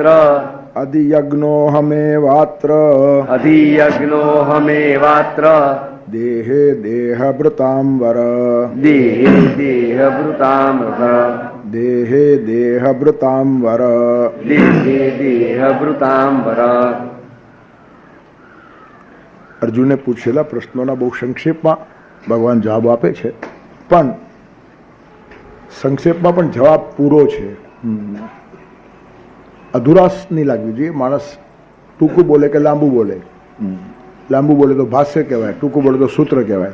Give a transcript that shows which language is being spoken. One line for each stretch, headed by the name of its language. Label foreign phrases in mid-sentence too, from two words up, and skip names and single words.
Sanskrit: अधियज्ञोऽहमेवात्र अधियज्ञोऽहमेवात्र देहे देहभृतांवर देहे देहभृतामृत देहे देहभृतांवर देहे देहभृतांवर।
Gujarati: અર્જુને પૂછેલા પ્રશ્નોના બહુ સંક્ષેપમાં ભગવાન જવાબ આપે છે, પણ સંક્ષેપમાં પણ જવાબ પૂરો છે. અધુરાશ નહીં લાગવી જોઈએ. માણસ ટૂંકું બોલે કે લાંબુ બોલે, લાંબુ બોલે તો ભાષ્ય કહેવાય, ટૂંકું બોલે તો સૂત્ર કહેવાય.